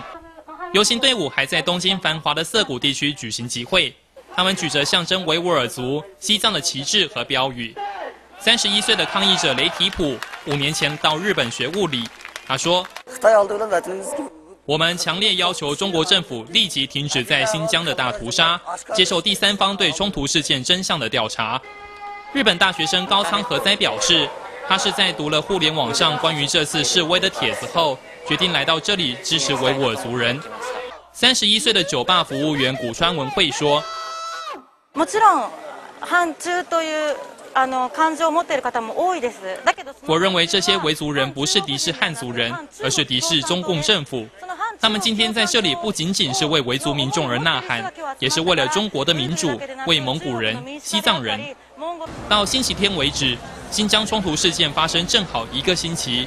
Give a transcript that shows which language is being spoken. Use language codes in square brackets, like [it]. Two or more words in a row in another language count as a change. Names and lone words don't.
[zh] 游行队伍还在东京繁华的涩谷地区举行集会，他们举着象征维吾尔族、西藏的旗帜和标语。31岁的抗议者雷提普5年前到日本学物理，他说：“我们强烈要求中国政府立即停止在新疆的大屠杀，接受第三方对冲突事件真相的调查。” 日本大学生高仓和哉表示，他是在读了互联网上关于这次示威的帖子后，决定来到这里支持维吾尔族人。31岁的酒吧服务员古川文惠说：“ [ja] もちろん反中という感情を持っている方も多いです。だけど [zh] 我认为这些维族人不是敌视汉族人，而是敌视中共政府。他们今天在这里不仅仅是为维族民众而呐喊，也是为了中国的民主，为蒙古人、西藏人。” 到星期天为止，新疆冲突事件发生正好1个星期。